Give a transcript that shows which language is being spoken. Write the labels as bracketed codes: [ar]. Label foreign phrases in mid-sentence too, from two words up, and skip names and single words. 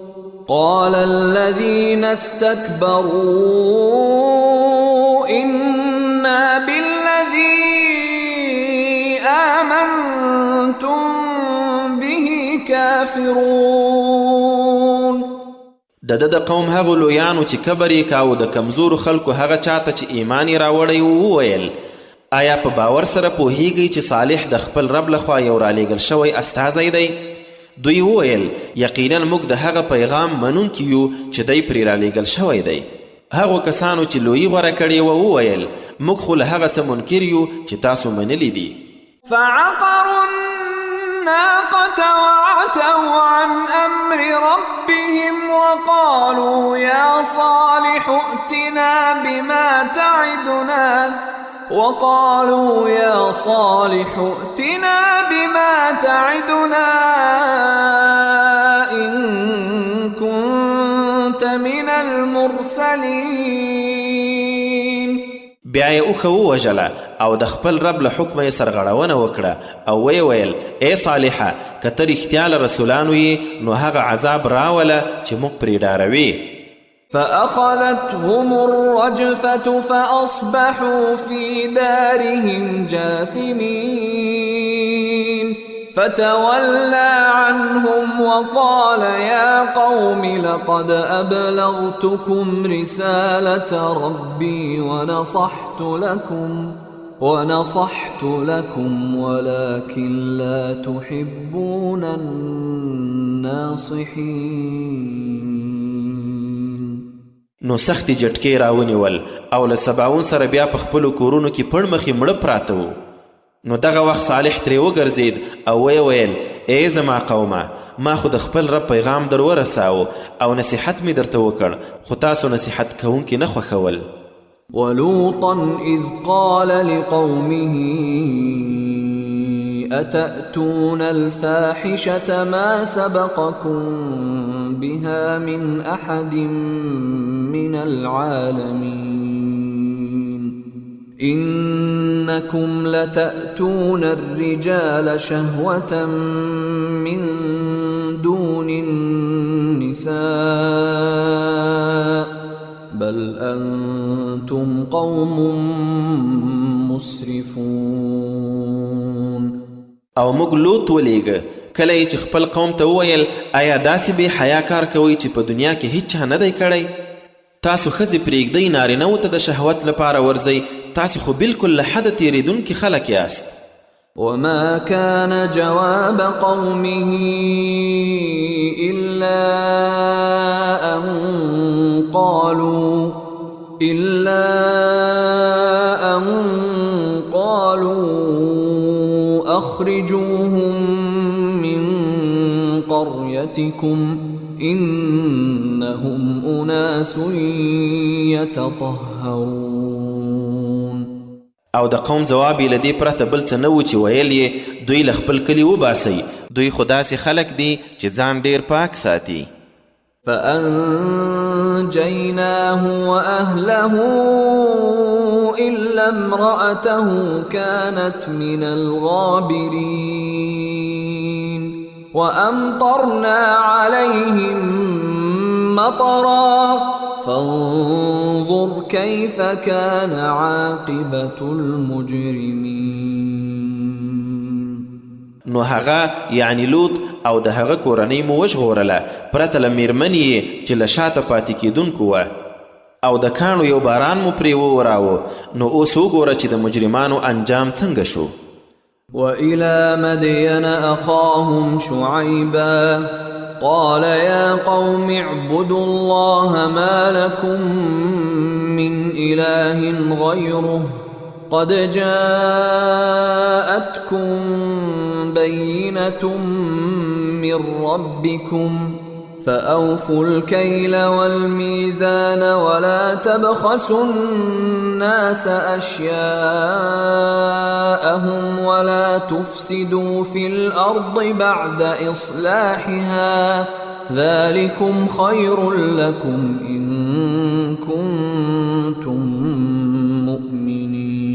[ar] قال الذين استكبروا إنا بالذي آمنتم به كافرون. [ps] د قوم هغو لویانو چې کبر یې کاوه د کمزورو خلکو هغه چاته چې ایمان یې راوړی وویل آیا په باور سره پوهیږئ چې صالح د خپل رب لخوا یو رالیږل شوی استازی دی؟ دوی وویل یقینا موږ د هغه پیغام منونکي یو چې دی پرې رالیږل شوی دی. هغو کسانو چې لویي غوره کړې وویل موږ خو له هغه څه منکر یو چې تاسو منلی دي. [ar] فعقروا الناقة وعتوا عن أمر ربهم وقالوا يا صالح ائتنا بما تعدنا إن كنت من المرسلين. [ps] بیا یې اوښه ووژله او د خپل رب له حکمه یې سرغړونه وکړه او ویې ویل ای صالحه که ته رښتیا له رسولانو یې نو هغه عذاب راوله چې موږ پرې ډاروې. [ar] فأخذتهم الرجفة فأصبحوا في دارهم جاثمين. فتولى عنهم وقال يا قوم لقد أبلغتكم رسالة ربي ونصحت لكم ولكن لا تحبون الناصحين. [ps] نو سختي جټکې راونیول او له سباوون سره بیا په خپلو کورونو کې پړ مخې مړه پراته وو. نو دغه وخت صالح ترې وګرځید او ویې ویل ای زما قومه ما خو د خپل رب پیغام در ورساو او نصیحت مې درته وکړ خو تاسو نصیحت کوونکي نه خوښول. [ar] ولوطا إذ قال لقومه أتأتون الفاحشة ما سبقكم بها من أحد من العالمين. إنكم لتأتون الرجال شهوة من دون النساء بل أنتم قوم مسرفون. [ps] او موږ لوط ولیږه کله چې خپل قوم ته وویل آیا داسې بې حیا کار کوئ چې په دنیا کې هیڅ چا نه دی کړی؟ تاسو ښځې پرېږدئ نارینهو ته د شهوت لپاره ورځئ، تاسو خو بالکل له حده تېرېدونکي خلک یاست. [ar] وما كان جواب قومه إلا أن قالوا أخرجوهم من قريتكم إنهم أناس يتطهرون. [ps] او د قوم جواب یې له دې پرته بل څه نه و چې ویل یې دوی له خپل کلي وباسئ، دوی خو داسې خلک دي چې ځان ډیر پاک ساتي. [ar] فأنجيناه وأهله إلا امرأته كانت من الغابرين وأمطرنا عليهم مطرا فانظر كيف كان عاقبة المجرمين. [ps] نو هغه یعنی لوط او د هغه کورنۍ مو وژغورله پرته له میرمنې یې چې له شاته پاتې کیدونکو وه، او د کاڼو یو باران مو پرې ووراوه. نو اوس وګوره چې د مجرمانو انجام څنګه شو. [ar] وإلى مدين أخاهم شعيبا قال يا قوم اعبدوا الله ما لكم من إله غيره قد جاءتكم بينة من ربكم فأوفوا الكيل والميزان ولا تبخسوا الناس أشياءهم ولا تفسدوا في الأرض بعد إصلاحها ذلكم خير لكم إن كنتم مؤمنين.